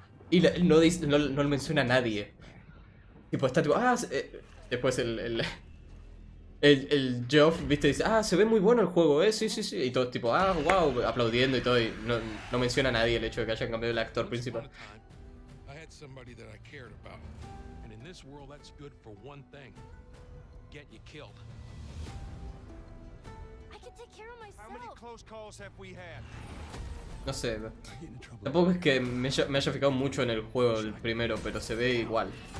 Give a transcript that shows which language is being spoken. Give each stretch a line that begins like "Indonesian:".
Spanish: Y no lo menciona a nadie. Tipo, está tipo, después el Geoff, viste, dice, se ve muy bueno el juego, sí. Y todos tipo, wow, aplaudiendo y todo. Y no menciona a nadie el hecho de que hayan cambiado el actor principal.
English: I had somebody that I cared about. And in this world, that's good for one thing. Get you killed. I can take care of myself. How many close calls have we had?
Spanish: No sé, tampoco es que me haya fijado mucho en el juego el primero, pero se ve igual.